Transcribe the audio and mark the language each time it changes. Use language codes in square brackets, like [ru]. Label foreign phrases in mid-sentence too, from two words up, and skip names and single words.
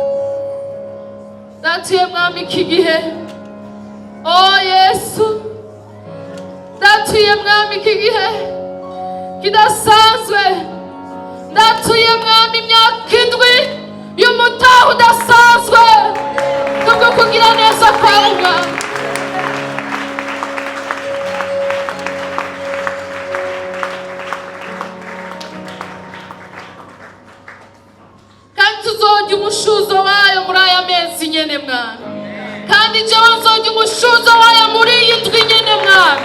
[rn] Ndatuye mwami iki gihe, Yesu, ndatuye mwami iki gihe kidasanzwe. Ndatuye mwami imyaka 7 y'umutaha udasanzwe kubwo kugira neza kwawe mwami. Kandi tuzorya umushuzo wayo muri aya mezi nyene mwami, kandi jewe nzorya umushuzo wayo muri iyi ndwi nyene mwami.